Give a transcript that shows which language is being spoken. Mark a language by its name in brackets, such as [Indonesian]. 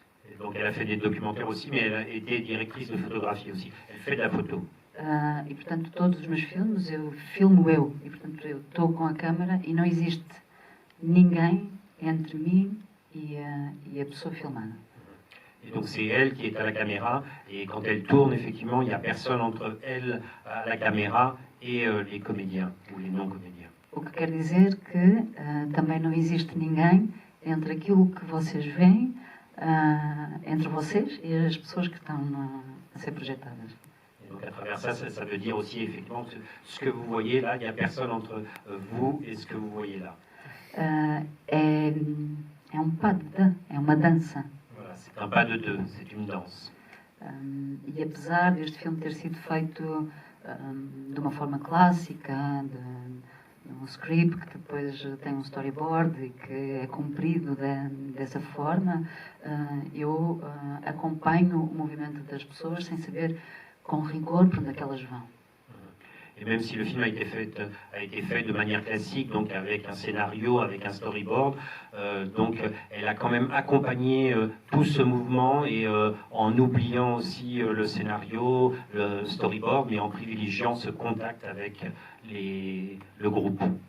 [French] Et donc elle a fait des documentaires aussi, mais elle a été directrice de photographie aussi. Elle fait de la photo. [Portuguese] E portanto todos os meus filmes eu filmo eu. E portanto eu estou com a câmera e não existe ninguém entre mim e a pessoa filmada. [French] Et donc c'est elle qui est à la caméra, et quand elle tourne, effectivement, il n'y a personne entre elle, à la caméra, et les comédiens, ou les non-comédiens. [Portuguese] O que quer dizer que também não existe ninguém entre aquilo que vocês veem, entre vocês e as pessoas que estão a ser projetadas. [French] Et donc à travers ça, ça veut dire aussi, effectivement, que ce que vous voyez là, il n'y a personne entre vous et ce que vous voyez là. [Portuguese] É pas de deux, é uma dança. [French] C'est un pas de deux, c'est une danse. [Portuguese] E apesar deste filme ter sido feito de uma forma clássica, de um script que depois tem um storyboard e que é cumprido dessa forma, eu acompanho o movimento das pessoas sem saber com rigor para onde é que elas vão. [French] Et même si le film a été fait de manière classique, donc avec un scénario, avec un storyboard, donc elle a quand même accompagné tout ce mouvement et en oubliant aussi le scénario, le storyboard, mais en privilégiant ce contact avec le groupe.